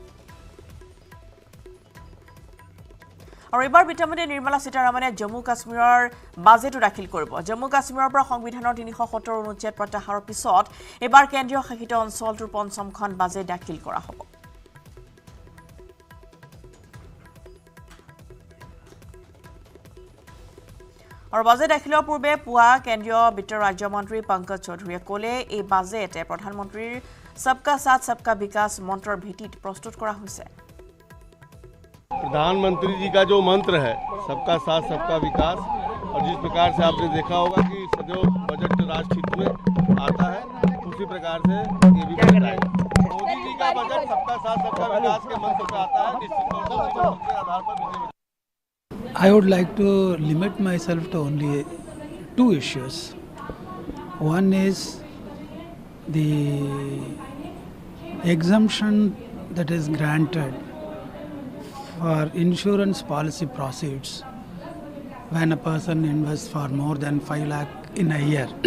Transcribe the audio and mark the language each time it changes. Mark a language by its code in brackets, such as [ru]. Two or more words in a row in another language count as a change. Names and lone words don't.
[as] আৰু এবাৰ বিত্তমন্ত্ৰী নিৰ্মলা সীতাৰমণে জম্মু কাশ্মীৰৰ বাজেটো দাখিল কৰিব জম্মু কাশ্মীৰৰ পৰা সংবিধানৰ 370 অনুচ্ছেদ প্ৰত্যাহাৰৰ পিছত এবাৰ কেন্দ্ৰীয় শাসিত অঞ্চলটোৰ পঞ্চমখন বাজেট দাখিল কৰা হ'ব আৰু বাজেট দাখিলৰ পূৰ্বে পুৱা কেন্দ্ৰীয় বিত্ত ৰাজ্যমন্ত্ৰী পংকজ চৌধুৰীয়ে ক'লে এই বাজেটে প্ৰধানমন্ত্ৰীৰ [hi] सबका साथ सबका विकास [as] মন্ত্ৰৰ ভিত্তিত প্ৰস্তুত কৰা হৈছে [hi] प्रधानमंत्री जी का जो मंत्र है सबका साथ सबका विकास और जिस प्रकार से आपने देखा होगा कि सदैव बजट राष्ट्र हित में आता है उसी प्रकार से ये भी बजट आएगा मोदी जी का बजट सबका साथ सबका विकास के मंत्र से आता है निश्चित तौर पर उस मंत्र के आधार पर [en] I would like to limit myself to only 2 issues. One is the exemption that is granted for insurance policy proceeds when a person invests for more than 5 lakh in a year.